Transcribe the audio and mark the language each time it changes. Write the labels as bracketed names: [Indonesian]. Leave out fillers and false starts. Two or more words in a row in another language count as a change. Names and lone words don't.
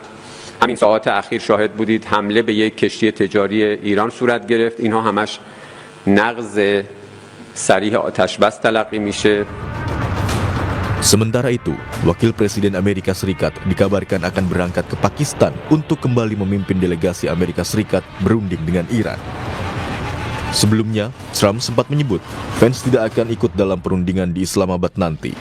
[Persian] همین ساعات اخیر شاهد بودید حمله به یک کشتی تجاری ایران صورت گرفت. اینها همش نقض صریح آتش بس تلقی میشه. [Indonesian] Sementara itu, Wakil Presiden Amerika Serikat dikabarkan akan berangkat ke Pakistan untuk kembali memimpin delegasi Amerika Serikat berunding dengan Iran. Sebelumnya, Trump sempat menyebut Vance tidak akan ikut dalam perundingan di Islamabad nanti.